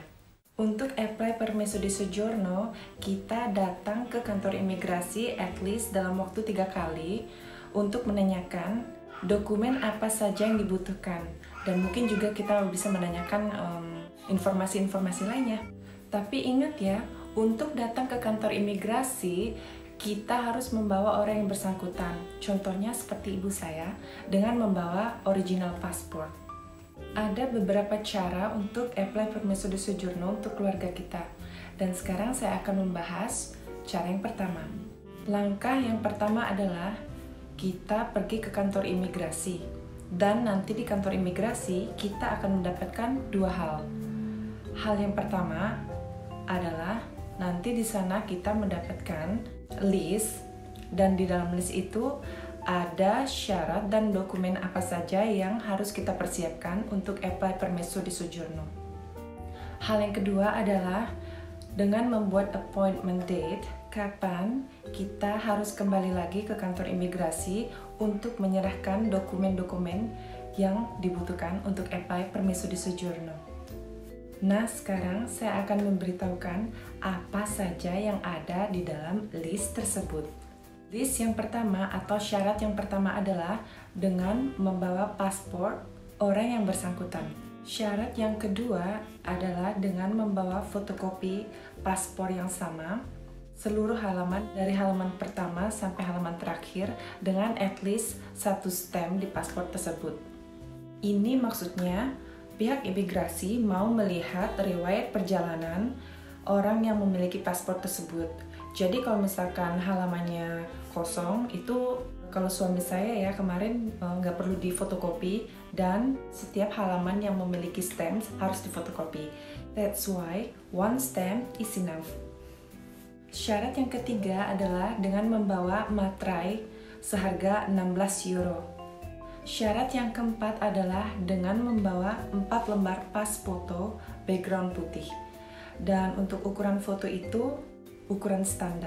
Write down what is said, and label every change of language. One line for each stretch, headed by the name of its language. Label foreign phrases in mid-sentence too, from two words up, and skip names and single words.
Indonesian: Untuk apply
Italian: permesso di soggiorno,
Indonesian: kita datang ke kantor imigrasi
English: at least
Indonesian: dalam waktu 3 kali untuk menanyakan dokumen apa saja yang dibutuhkan. Dan mungkin juga kita bisa menanyakan informasi-informasi lainnya. Tapi ingat ya, untuk datang ke kantor imigrasi, kita harus membawa orang yang bersangkutan. Contohnya seperti ibu saya, dengan membawa
English: original passport.
Indonesian: Ada beberapa cara untuk apply
Italian: permesso di soggiorno
Indonesian: untuk keluarga kita. Dan sekarang saya akan membahas cara yang pertama. Langkah yang pertama adalah kita pergi ke kantor imigrasi. Dan nanti di kantor imigrasi kita akan mendapatkan 2 hal. Hal yang pertama adalah nanti di sana kita mendapatkan list, dan di dalam list itu ada syarat dan dokumen apa saja yang harus kita persiapkan untuk apply
Italian: permesso di soggiorno.
Indonesian: Hal yang kedua adalah dengan membuat
English: appointment date,
Indonesian: kapan kita harus kembali lagi ke kantor imigrasi untuk menyerahkan dokumen-dokumen yang dibutuhkan untuk apply
Italian: permesso di soggiorno.
Indonesian: Nah, sekarang saya akan memberitahukan apa saja yang ada di dalam list tersebut. List yang pertama atau syarat yang pertama adalah dengan membawa paspor orang yang bersangkutan. Syarat yang kedua adalah dengan membawa fotokopi paspor yang sama, seluruh halaman dari halaman pertama sampai halaman terakhir dengan
English: at least
Indonesian: 1 stamp di paspor tersebut. Ini maksudnya pihak imigrasi mau melihat riwayat perjalanan orang yang memiliki paspor tersebut. Jadi kalau misalkan halamannya kosong, itu kalau suami saya ya kemarin nggak perlu difotokopi, dan setiap halaman yang memiliki stamp harus difotokopi.
English: That's why 1 stamp is enough.
Indonesian: Syarat yang ketiga adalah dengan membawa materai seharga 16 euro. Syarat yang keempat adalah dengan membawa 4 lembar pas foto background putih. Dan untuk ukuran foto itu ukuran standar.